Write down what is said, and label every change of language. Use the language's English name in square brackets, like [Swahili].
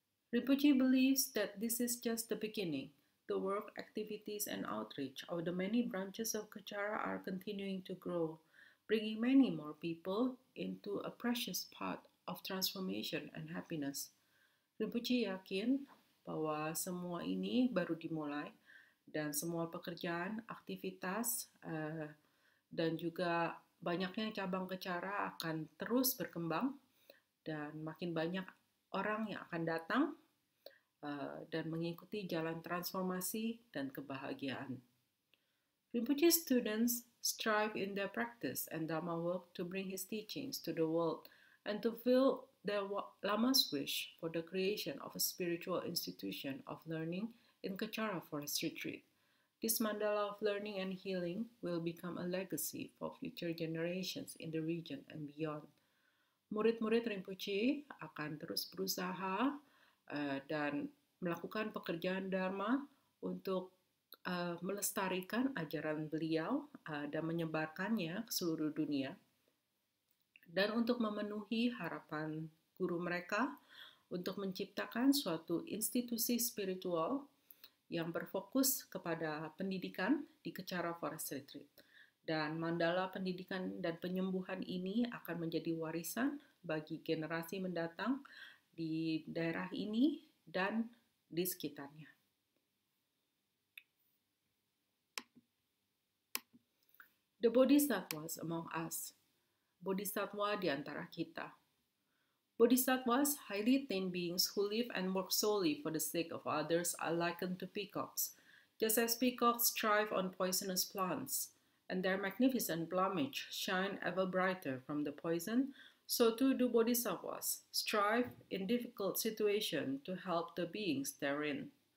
[English] Rinpoche believes that this is just the beginning. The work, activities, and outreach of the many branches of Kachara are continuing to grow, bringing many more people into a precious path of transformation and happiness. [Indonesian] Rinpoche yakin bahwa semua ini baru dimulai, dan semua pekerjaan, aktivitas, dan juga banyaknya cabang Kachara akan terus berkembang, dan makin banyak orang yang akan datang dan mengikuti jalan transformasi dan kebahagiaan. [English] Rinpoche's students strive in their practice and Dharma work to bring his teachings to the world and to fulfill their Lama's wish for the creation of a spiritual institution of learning in Kachara Forest Retreat. This mandala of learning and healing will become a legacy for future generations in the region and beyond. [Indonesian] Murid-murid Rinpoche akan terus berusaha dan melakukan pekerjaan Dharma untuk melestarikan ajaran beliau dan menyebarkannya ke seluruh dunia, dan untuk memenuhi harapan guru mereka untuk menciptakan suatu institusi spiritual yang berfokus kepada pendidikan di Kecara Forest Retreat. Dan mandala pendidikan dan penyembuhan ini akan menjadi warisan bagi generasi mendatang di daerah ini dan di sekitarnya. [English] The Bodhisattvas among us. [Indonesian] Bodhisattva di antara kita. [English] Bodhisattvas, highly attained beings who live and work solely for the sake of others, are likened to peacocks. Just as peacocks thrive on poisonous plants, and their magnificent plumage shine ever brighter from the poison, so too do bodhisattvas strive in difficult situations to help the beings therein.